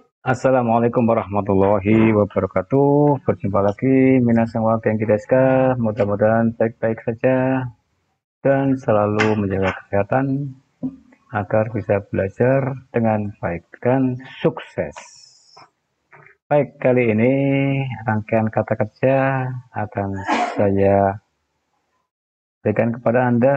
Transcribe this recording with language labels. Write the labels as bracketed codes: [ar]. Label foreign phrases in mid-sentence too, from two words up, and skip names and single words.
[ar] السلام عليكم ورحمة الله وبركاته. [id] Berjumpa lagi [ja] 皆さんは元気ですか? [id] Mudah-mudahan baik-baik saja dan selalu menjaga kesehatan agar bisa belajar dengan baik dan sukses. Baik, kali ini rangkaian kata kerja akan saya berikan kepada Anda,